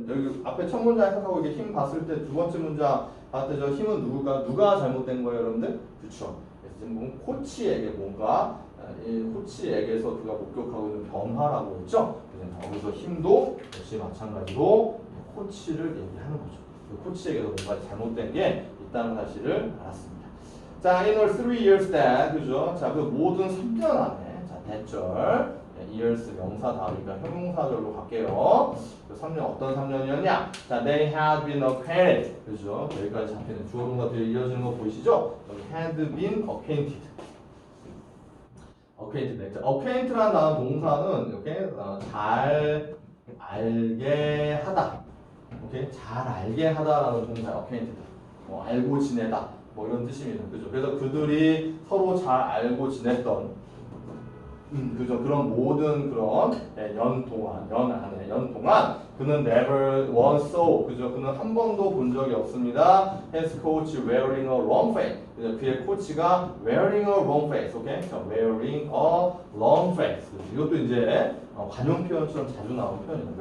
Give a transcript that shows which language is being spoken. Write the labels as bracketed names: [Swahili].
[Korean] 여기 앞에 첫 문장 해석하고 이게 힘 봤을 때 두 번째 문장 봤을 때 저 힘은 누가 잘못된 거예요, 여러분들? 그렇죠? 그래서 지금 코치에게 뭔가 코치에게서 그가 목격하고 있는 변화라고 했죠? 여기서 힘도 역시 마찬가지로 코치를 얘기하는 거죠. 그 코치에게서 뭔가 잘못된 게 있다는 사실을 알았습니다. 자, [English] in all 3 years that, [Korean] 그죠? 자, 그 모든 3년 안에, 자, 대절, years 명사 다음이니까 형용사절로 갈게요. 그 3년 어떤 3년이었냐? 자, [English] they had been acquainted, [Korean] 그죠? 여기까지 잡히는 주어 동사 뒤에 이어지는 거 보이시죠? 여기 had been acquainted. acquainted라는 단어 동사는 이렇게 잘 알게 하다. 오케이? 잘 알게 하다라는 동사 acquainted. 뭐 알고 지내다. 뭐 이런 뜻입니다. 그죠? 그래서 그들이 서로 잘 알고 지냈던 그죠? 그런 모든 그런 연 동안 그는 [English] never once saw [Korean] 그죠? 그는 한 번도 본 적이 없습니다. [English] His coach wearing a long face. [Korean] 그죠? 그의 코치가 [English] wearing a long face. [Korean] 오케이? 자, wearing a long face. 그죠? 이것도 이제 관용 표현처럼 자주 나오는 표현입니다.